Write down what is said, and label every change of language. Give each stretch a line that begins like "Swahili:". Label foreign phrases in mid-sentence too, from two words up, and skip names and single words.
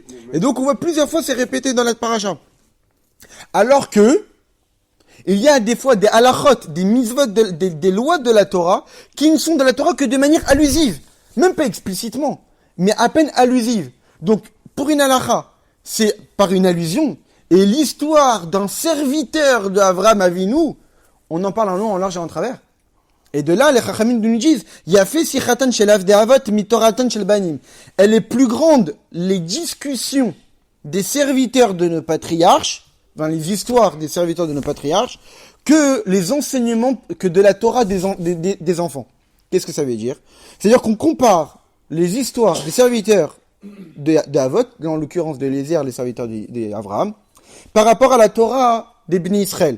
French: Et donc on voit plusieurs fois c'est répété dans la paracha. Alors que, il y a des fois des halachot, des mitzvot, des lois de la Torah, qui ne sont de la Torah que de manière allusive. Même pas explicitement, mais à peine allusive. Donc, pour une halacha, c'est par une allusion. Et l'histoire d'un serviteur d'
Hebrew: אברהם אבינו,
French: on en parle en long, en large et en travers. Et de là, les chachamim nous disent,
Hebrew: יפה שיחתן של עבדי אבות מתורתן של בנים.
French: Elle est plus grande, les discussions des serviteurs de nos patriarches, dans les histoires des serviteurs de nos patriarches, que les enseignements, que de la Torah des enfants. Qu'est-ce que ça veut dire? C'est-à-dire qu'on compare les histoires des serviteurs d'Avot, dans l'occurrence de Eliezer, les serviteurs d'Abraham, par rapport à la Torah des
Hebrew: בני ישראל.